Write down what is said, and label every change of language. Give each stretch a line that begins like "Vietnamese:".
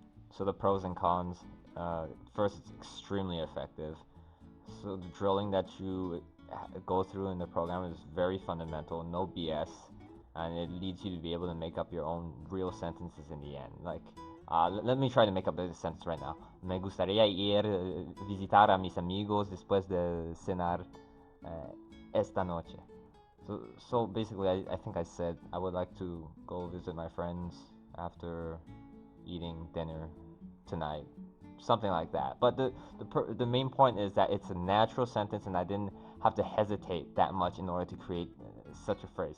English: So the pros and cons. First, it's extremely effective. So the drilling that you go through in the program is very fundamental, no BS. And it leads you to be able to make up your own real sentences in the end. Like, let me try to make up a sentence right now.
Spanish: Me gustaría ir visitar a mis amigos después de cenar esta noche.
English: So basically, I think I said I would like to go visit my friends after eating dinner tonight. Something like that. But the main point is that it's a natural sentence, and I didn't have to hesitate that much in order to create such a phrase.